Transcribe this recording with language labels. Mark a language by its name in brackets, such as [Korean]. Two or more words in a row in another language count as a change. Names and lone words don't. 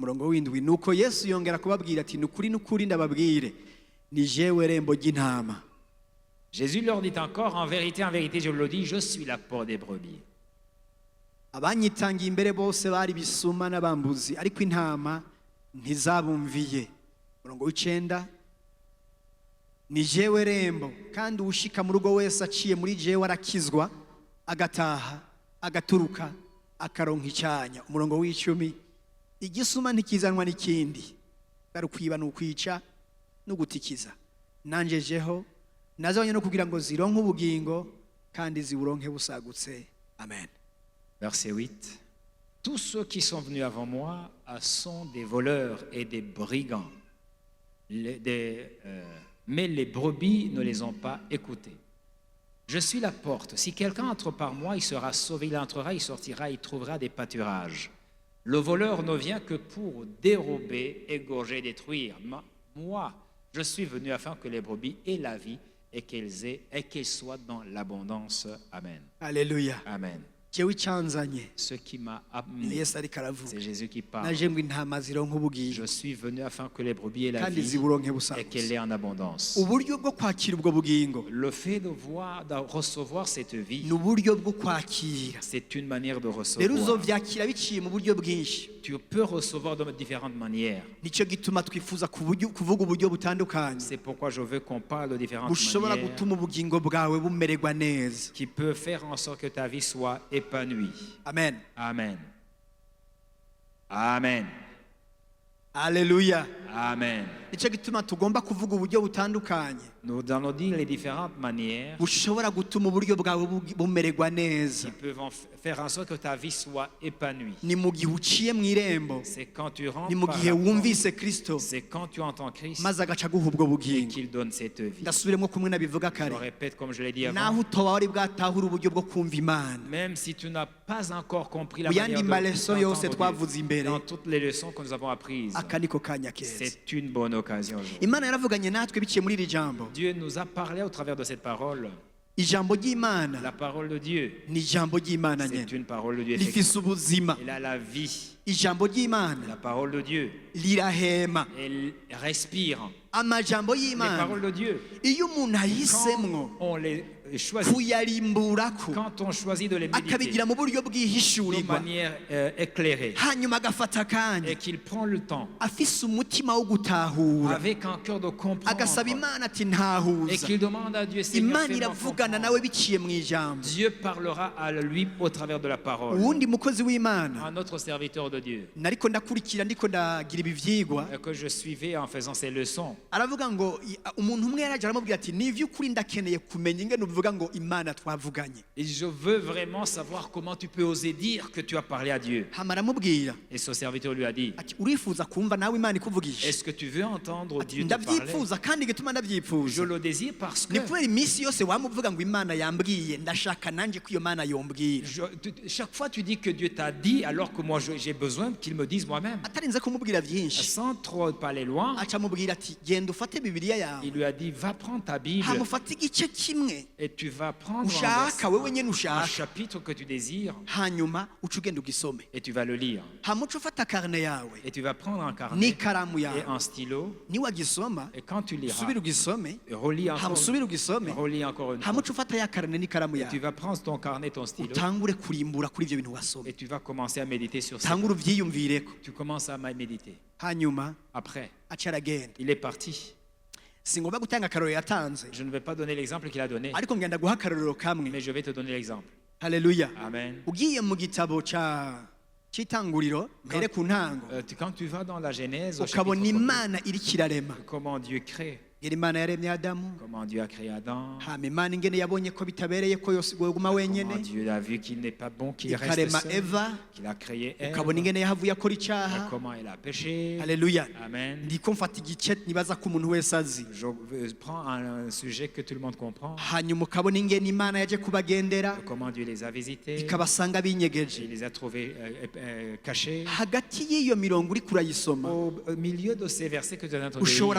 [Rundi] ku murongo w'indwi nuko yesu yongera kubabwira ati ni ukuri ndababwire ni jewe rembo ry'intama. [French] Jésus leur dit encore, en vérité, je vous le dis, je suis la porte des brebis. [Rundi] Abanyitangiye imbere bose bari bisuma n'abambuzi, ariko intama ntizabumviye. Murongo w'icenda, ni jewe rembo, kandi ushika mu rugo wese aciye muri jewe arakizwa, agataha, agaturuka, akaronka icyanya. Umurongo w'icumi, igisuma ntikizanwa n'ikindi, ari kwiba n'ukwica no gutikiza. Nanje jeho nazanye no kugira ngo zironke ubugingo kandi ziburonke busagutse. Amen. [French] Verset 8. Tous ceux qui sont venus avant moi sont des voleurs et des brigands. Mais les brebis ne les ont pas écoutés. Je suis la porte. Si quelqu'un entre par moi, il sera sauvé, il entrera, il sortira, il trouvera des pâturages. Le voleur ne vient que pour dérober, égorger, détruire. Moi, je suis venu afin que les brebis aient la vie et qu'elles soient dans l'abondance. Amen. Alléluia. Amen. [Rundi] Jewe icyanzanye, [French] Ce qui m'a amené, [Rundi] Yesu ariko aravuga. [French] c'est Jésus qui parle. [Rundi] Naje ngo intama zironke ubugingo [French] Je suis venu afin que les brebis aient la [Rundi] kandi [French] vie [Rundi] ziburonke [French] et [Rundi] busagutse. [French] qu'elle l'ait en abondance. [Rundi] Uburyo bwo kwakira ubwo bugingo [French] Le fait de recevoir cette vie, [Rundi] ni uburyo bwo kwakira. [French] c'est une manière de [Rundi] Rero [French] recevoir. [Rundi] uzovyakira biciye mu buryo bwinshi. [French] Tu peux recevoir de différentes manières. [Rundi] Nicyo gituma twifuza kuvuga uburyo butandukanye [French] C'est pourquoi je veux qu'on parle de différentes [Rundi] bushobora [French] manières [Rundi] gutuma ubugingo bwawe bumererwa neza. [French] qui peuvent faire en sorte que ta vie soit épanouie. Amen. Amen. Amen. Alléluia. Amen. [Rundi] Nicyo gituma tugomba kuvuga uburyo butandukanye [French] Nous allons dire les différentes manières [Rundi] bushobora gutuma uburyo bwawe bumererwa neza. [French] qui peuvent faire en sorte que ta vie soit épanouie. [Rundi] Ni mu gihe uciye mu irembo, [French] C'est quand tu rentres [Rundi] ni mu [French] par [Rundi] gihe [French] la porte, [Rundi] wumvise Kristo [French] c'est quand tu entends Christ [Rundi] maze agaca aguha ubwo [French] et [Rundi] bugingo. [French] qu'il donne cette vie. [Rundi] Ndasubiremo kumwe nabivuga [French] Je [Rundi] kare, [French] répète comme je l'ai dit [Rundi] naho [French] avant, [Rundi] utoba wari bwatahura uburyo bwo kumva Imana. [French] même si tu n'as pas encore compris la [Rundi] Mu yandi [French] manière [Rundi] maleso yose [French] d'entendre [Rundi] twavuze [French] Dieu, [Rundi] imbere, [French] dans toutes les leçons que nous avons apprises, [Rundi] aka niko kanya keza. [French] c'est une bonne occasion aujourd'hui. [Rundi] Imana yaravuganye natwe biciye muri iri jambo. [French] Dieu nous a parlé au travers de cette parole. [Rundi] Ijambo ry'Imana [French] La parole de Dieu, [Rundi] ni ijambo ry'Imana [French] c'est [Rundi] nyene, [French] une parole de Dieu. [Rundi] rifise [French] effectivement. [Rundi] ubuzima. [French] Elle a la vie. [Rundi] Ijambo ry'Imana [French] La parole de Dieu, [Rundi] rirahema. [French] elle respire. [Rundi] Amajambo [French] Les [Rundi] y'Imana [French] paroles de Dieu, [Rundi] iyo umuntu ahisemwo [French] quand on les choisit, [Rundi] kuyarimburako [French] quand on choisit de les méditer [Rundi] akabigira mu buryo [French] de [Rundi] bwihishurirwa, [French] manière éclairée [Rundi] hanyuma agafata akanya [French] et qu'il prend le temps [Rundi] afise umutima wo gutahura, [French] avec un cœur de comprendre [Rundi] agasaba Imana ati [French] et [Rundi] ntahuza. [French] qu'il demande à Dieu, Seigneur, [Rundi] Imana [French] fais-moi [Rundi] iravugana [French] comprendre. [Rundi] nawe biciye mu ijambo. [French] Dieu parlera à lui au travers de la parole. [Rundi] Uwundi mukozi w'Imana [French] Un autre serviteur de Dieu [Rundi] nariko ndakurikira ndiko ndagira ibi vyigwa, [French] que je suivais en faisant ces leçons. [Rundi] aravuga ngo umuntu umwe yaraje aramubwira ati ni ivy'ukuri ndakeneye kumenya ingene uvuga ngo Imana twavuganye. [French] Et je veux vraiment savoir comment tu peux oser dire que tu as parlé à Dieu. [Rundi] Hama aramubwira [French] Et ce serviteur lui a dit, [Rundi] ati urifuza kumva nawe Imana ikuvugisha? [French] est-ce que tu veux entendre [Rundi] Ati [French] Dieu te parler? [Rundi] ndavyifuza kandi igituma [French] Je [Rundi] ndavyifuza [French] le désire parce que [Rundi] ni kubera iminsi yose wamuvuga ngo Imana yambwiye, ndashaka nanje ko iyo Mana yombwira, [French] chaque fois tu dis que Dieu t'a dit alors que moi j'ai besoin qu'il me dise moi-même. [Rundi] atarinze kumubwira vyinshi. [French] Sans trop parler loin, [Rundi] Aca amubwira ati genda ufate Bibiliya yawe, [French] il lui a dit, va prendre ta Bible [Rundi] hama ufate igice kimwe [French] et tu vas prendre [Rundi] ushaka wewe nyene [French] un [Rundi] ushaka, [French] chapitre que tu désires [Rundi] hanyuma uca ugenda ugisome, [French] et tu vas le lire. [Rundi] hama uca ufata karne yawe [French] Et tu vas prendre un carnet [Rundi] n'ikaramu [French] et [Rundi] yawe, [French] un stylo [Rundi] niwagisoma [French] et quand tu liras, [Rundi] usubire ugisome, [French] relis [Rundi] hama [French] encore, [Rundi] usubire ugisome, [French] relis encore une [Rundi] hama [French] fois. [Rundi] uca ufata ya karne n'ikaramu [French] Et tu [Rundi] yawe, [French] vas prendre ton carnet, ton stylo [Rundi] utangure kurimbura kuri ivyo bintu wasoma, [French] et tu vas commencer à méditer sur ça. [Rundi] tangure uvyiyumvireko, [French] Tu commences à méditer. [Rundi] hanyuma [French] Après, [Rundi] aca aragenda. [French] il est parti. [Rundi] Singomba gutanga akarorero yatanze, [French] Je ne vais pas donner l'exemple qu'il a donné, [Rundi] ariko ngenda guha akarorero kamwe. [French] mais je vais te donner l'exemple. [Rundi] Haleluya. Amen. Ugiye mu gitabo c'itanguriro mpere ku ntango, [French] Quand tu vas dans la Genèse, au [Rundi] ukabona [French] chapitre [Rundi] Imana iriko irarema, [French] 1, comment Dieu crée, [Rundi] ngera Imana yaremye Adamu, [French] comment Dieu a créé Adam, [Rundi] hama Imana ingene yabonye ko bitabereye ko yoguma [French] comment [Rundi] wenyene, [French] Dieu a vu qu'il n'est pas bon qu'il reste [Rundi] ikarema [French] seul, [Rundi] Eva, [French] qu'il a créé Ève, [Rundi] ukabona ingene yahavuye akora [French] et [Rundi] icaha. [French] comment elle a péché. [Rundi] Haleluya. Amen. Ndiko mfata igice nibaza ko umuntu wese azi, [French] Je prends un sujet que tout le monde comprend, [Rundi] hanyuma ukabona ingene Imana yaje kubagendera [French] comment Dieu les a visités, [Rundi] ikabasanga [French] il [Rundi] binyegeje. [French] les a trouvés cachés. [Rundi] Hagati y'iyo mirongo uriko urayisoma [French] Au milieu de ces versets que tu as entendus,